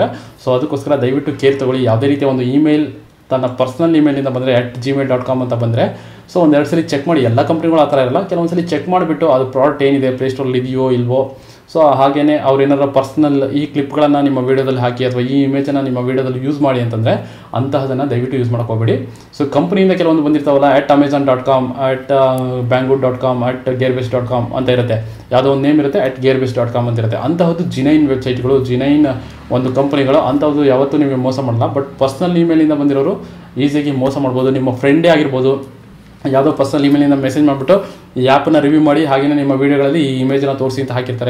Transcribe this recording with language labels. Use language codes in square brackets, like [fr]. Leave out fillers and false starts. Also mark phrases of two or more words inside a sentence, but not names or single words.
[kn] ಸೊ ಅದಕ್ಕೋಸ್ಕರ ದಯವಿಟ್ಟು ಕೇರ್ ತಗೊಳ್ಳಿ. ಯಾವುದೇ ರೀತಿಯ ಒಂದು ಇಮೇಲ್ ತನ್ನ ಪರ್ಸನಲ್ ಇಮೇಲಿಂದ ಬಂದರೆ @gmail.com ಅಂತ ಬಂದರೆ ಸೊ ಒಂದೆರಡು ಸಲ ಚೆಕ್ ಮಾಡಿ. ಎಲ್ಲ ಕಂಪ್ನಿಗಳು ಆ ಥರ ಇರಲ್ಲ, ಕೆಲವೊಂದು ಸಲ ಚೆಕ್ ಮಾಡಿಬಿಟ್ಟು ಅದು ಪ್ರಾಡಕ್ಟ್ ಏನಿದೆ ಪ್ಲೇಸ್ಟೋರಲ್ಲಿ ಇದೆಯೋ ಇಲ್ವೋ. ಸೊ ಹಾಗೆಯೇ ಅವ್ರು ಏನಾರ ಪರ್ಸನಲ್ ಈ ಕ್ಲಿಪ್ಗಳನ್ನು ನಿಮ್ಮ ವೀಡಿಯೋದಲ್ಲಿ ಹಾಕಿ ಅಥವಾ ಈ ಇಮೇಜನ್ನು ನಿಮ್ಮ ವೀಡಿಯೋದಲ್ಲಿ ಯೂಸ್ ಮಾಡಿ ಅಂತಂದರೆ ಅಂತಹದನ್ನು ದಯವಿಟ್ಟು ಯೂಸ್ ಮಾಡೋಕೆ ಹೋಗಬೇಡಿ. ಸೊ ಕಂಪ್ನಿಯಿಂದ ಕೆಲವೊಂದು ಬಂದಿರ್ತಾವಲ್ಲ @amazon.com, @banggood.com, @gearbest.com ಅಂತ ಇರುತ್ತೆ. ಯಾವುದೋ ಒಂದು ನೇಮ್ ಇರುತ್ತೆ, @gearbest.com ಅಂತ ಇರುತ್ತೆ. ಅಂತಹದ್ದು ಜಿನೈನ್ ವೆಬ್ಸೈಟ್ಗಳು, ಜಿನೈನ್ ಒಂದು ಕಂಪ್ನಿಗಳು, ಅಂಥದ್ದು ಯಾವತ್ತೂ ನಿಮಗೆ ಮೋಸ ಮಾಡಲ್ಲ. ಬಟ್ ಪರ್ಸನಲ್ ಇಮೇಲಿಂದ ಬಂದಿರೋರು ಈಸಿಯಾಗಿ ಮೋಸ ಮಾಡ್ಬೋದು. ನಿಮ್ಮ ಫ್ರೆಂಡೇ ಆಗಿರ್ಬೋದು, ಯಾವುದೋ ಪರ್ಸನಲ್ ಇಮೇಲಿಂದ ಮೆಸೇಜ್ ಮಾಡಿಬಿಟ್ಟು ಈ ಆ್ಯಪನ್ನು ರಿವ್ಯೂ ಮಾಡಿ ಹಾಗೆಯೇ ನಿಮ್ಮ ವೀಡಿಯೋಗಳಲ್ಲಿ ಈ ಇಮೇಜನ್ನು ತೋರಿಸಿ ಅಂತ ಹಾಕಿರ್ತಾರೆ.